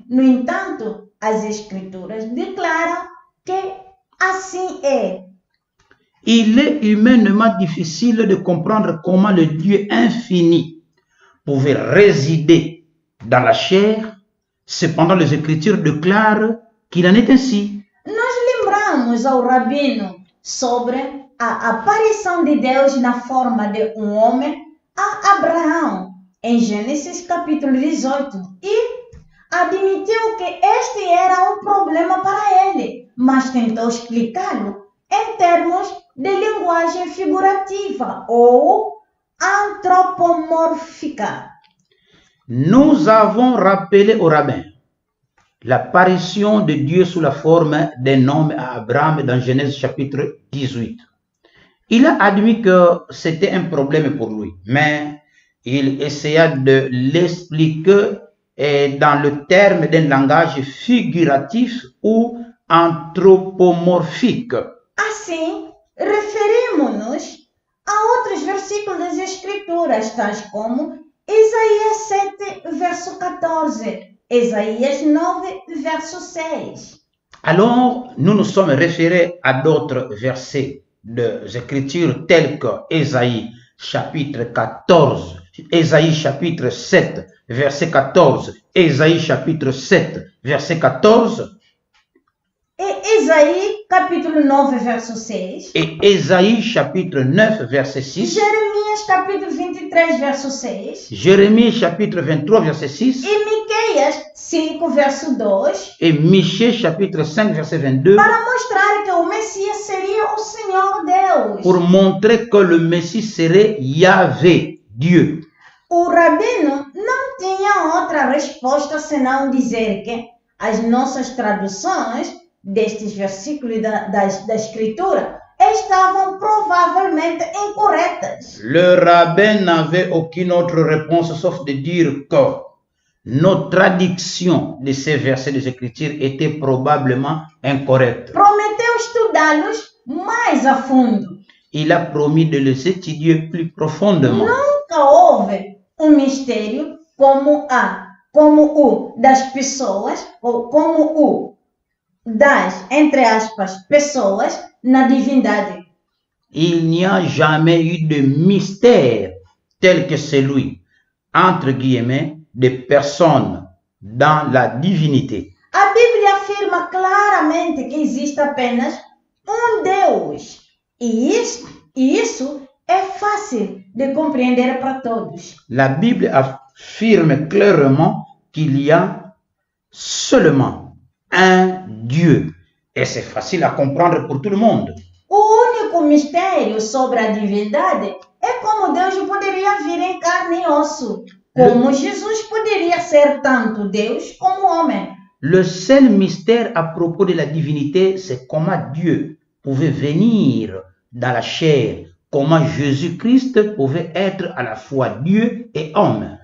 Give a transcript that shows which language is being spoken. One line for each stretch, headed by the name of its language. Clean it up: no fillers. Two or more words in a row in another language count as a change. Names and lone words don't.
Portuguese: No entanto, as Escrituras declaram que assim é.
French: Il est humainement difficile de comprendre comment le Dieu infini pouvait résider dans la chair. Cependant, les Écritures déclarent qu'il en est ainsi.
Portuguese: Nós lembramos ao rabino sobre a aparição de Deus na forma de homem a Abraão, em Gênesis capítulo 18, e admitiu que este era problema para ele, mas tentou explicá-lo em termos de linguagem figurativa ou antropomórfica.
French: Nous avons rappelé au rabbin l'apparition de Dieu sous la forme d'un homme à Abraham dans Genèse chapitre 18. Il a admis que c'était un problème pour lui, mais il essaya de l'expliquer dans le terme d'un langage figuratif ou anthropomorphique.
Portuguese: Assim, referimos-nos a outros versículos das Escrituras, tais como Isaías 7, verso 14, Isaías 9, verso 6.
French: Alors, nous nous sommes référés à d'autres versets des Écritures tels que Ésaïe chapitre 14, Ésaïe chapitre 7, verset 14, Ésaïe chapitre 7, verset 14,
Portuguese: et Isaïe capítulo 9, verso 6,
French: et Ésaïe chapitre 9, verset 6,
Portuguese: Jeremias capítulo 23, verso 6,
French: Jérémie chapitre 23, verset 6,
Portuguese: e Miqueias 5, verso 2,
French: et Michée chapitre 5, verset 22,
Portuguese: para mostrar que o Messias seria o Senhor Deus.
French: pour montrer que le Messie serait Yahvé, Dieu.
Portuguese: O rabino não tinha outra resposta senão dizer que as nossas traduções destes versículos da Escritura estavam provavelmente incorretas.
French: Le rabbin n'avait aucune autre réponse sauf de dire que nos traductions de ces versets des Écritures étaient probablement incorrectes.
Portuguese: Prometeu estudá-los mais a fundo.
French: Il a promis de les étudier plus profondément.
Portuguese: Nunca houve mistério como o das pessoas, ou como o das, entre aspas, pessoas na divindade.
French: Il n'y a jamais eu de mystère tel que celui, entre guillemets, des personnes dans la divinité.
Portuguese: A Bíblia afirma claramente que existe apenas Deus. E isso é fácil de compreender para todos.
French: La Bible affirme clairement qu'il y a seulement un Dieu. Et c'est facile à comprendre pour tout le monde.
Portuguese: O único mistério sobre a divindade é como Deus poderia vir em carne e osso. Como Jesus poderia ser tanto Deus como homem?
French: Le seul mystère à propos de la divinité, c'est comment Dieu pouvait venir dans la chair, comment Jésus-Christ pouvait être à la fois Dieu et homme.